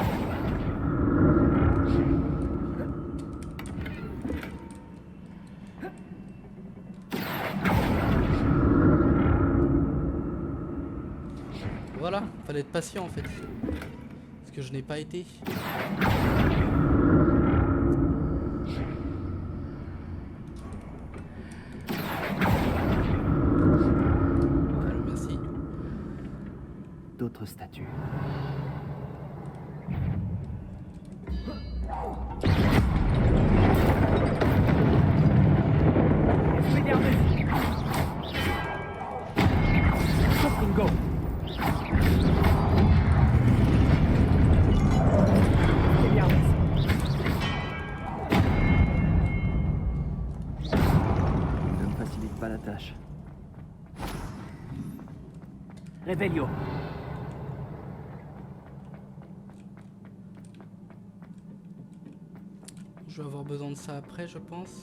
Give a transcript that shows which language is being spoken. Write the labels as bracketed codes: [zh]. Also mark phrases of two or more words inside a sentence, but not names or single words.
[fr] Voilà, fallait être patient en fait. Parce que je n'ai pas été. Voilà, merci. D'autres statues. Expelliarmus. Confringo. Expelliarmus. Ne me facilite pas la tâche. Revelio. Je vais avoir besoin de ça après, je pense.